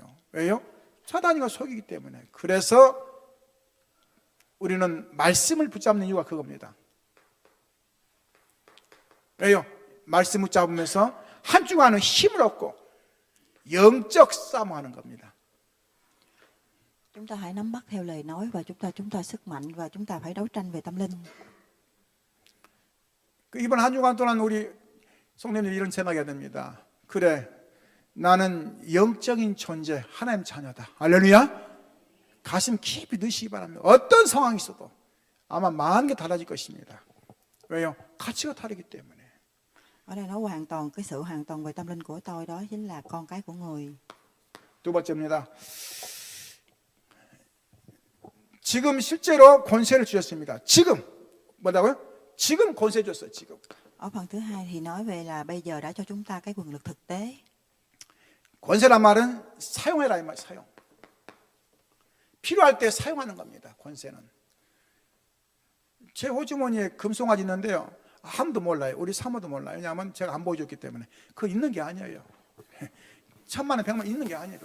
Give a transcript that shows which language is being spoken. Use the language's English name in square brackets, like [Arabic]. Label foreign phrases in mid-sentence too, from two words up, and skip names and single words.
[Korean] 왜요? 사단이가 속이기 때문에. 그래서 우리는 말씀을 붙잡는 이유가 그겁니다. 왜요? 말씀 붙잡으면서 한 주간은 힘을 얻고 영적 싸움하는 겁니다. [Vietnamese] Chúng ta hãy nắm bắt theo lời nói và chúng ta sức mạnh và chúng ta phải đấu tranh về tâm linh. [Korean] 이번 한 주간 동안 우리 성도님들이 이런 생각이 됩니다. 그래, 나는 영적인 존재, 하나님 자녀다. 할렐루야. 가슴 깊이 넣으시기 바랍니다. 어떤 상황이 있어도 아마 많은 게 달라질 것입니다. 왜요? 가치가 다르기 때문에. [Vietnamese] Ở đây nói hoàn toàn cái sự hoàn toàn về tâm linh của tôi, đó chính là con cái của người. [Korean] 두 번째입니다. 지금 실제로 권세를 주셨습니다. 지금 뭐라고요? 지금 권세 줬어요. 지금. [Vietnamese] Ở phần thứ hai thì nói về là bây giờ đã cho chúng ta cái quyền lực thực tế. [Korean] 권세란 말은 사용해라 이 말, 사용. 필요할 때 사용하는 겁니다. 권세는. 제 호주머니에 금송아지 있는데요. 아무도 몰라요. 우리 사모도 몰라요. 왜냐하면 제가 안 보여줬기 때문에. 그거 있는 게 아니에요. 1,000만 원, 100만 원 있는 게 아니에요.